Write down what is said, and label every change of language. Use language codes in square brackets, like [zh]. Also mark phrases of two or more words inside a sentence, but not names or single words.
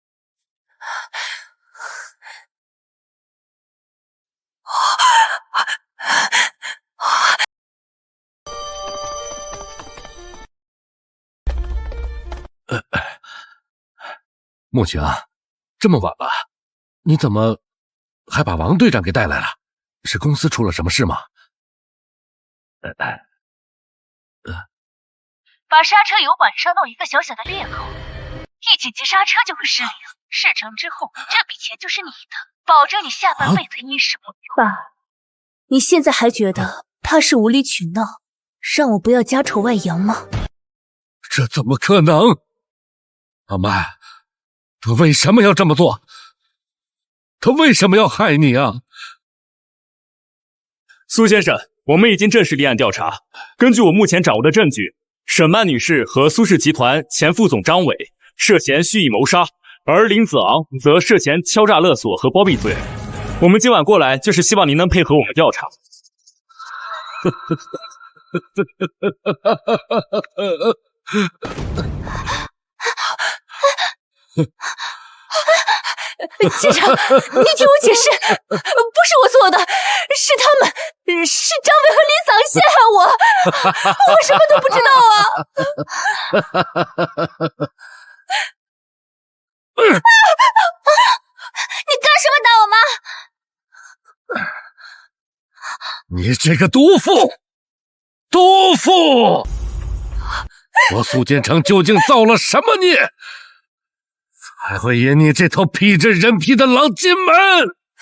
[zh] 慕晴，这麼晚了，你怎麼還把王隊長給帶來了？是公司出了什麼事嗎？把剎車油管燒到一個小小的裂口，一緊急剎車就會失靈。事成之後，這筆錢就是你的，保證你下半輩子衣食無憂。爸，你現在還覺得他是無理取鬧，讓我不要家醜外揚嗎？這怎麼可能？阿麥，他為什麼要這麼做？他為什麼要害你啊？蘇先生，我們已經正式立案調查。根據我目前掌握的證據，沈曼女士和蘇氏集團前副總張偉涉嫌蓄意謀殺，而林子昂則涉嫌敲詐勒索和包庇罪。我們今晚過來就是希望您能配合我們調查。机长，你听我解釋，不是我做的，是他們，是張偉和林子昂陷害我，我什麼都不知道啊！你幹什麼打我媽？你這個毒婦！毒婦！我蘇建成究竟造了什麼孽？才會引你這頭披着人皮的狼進門？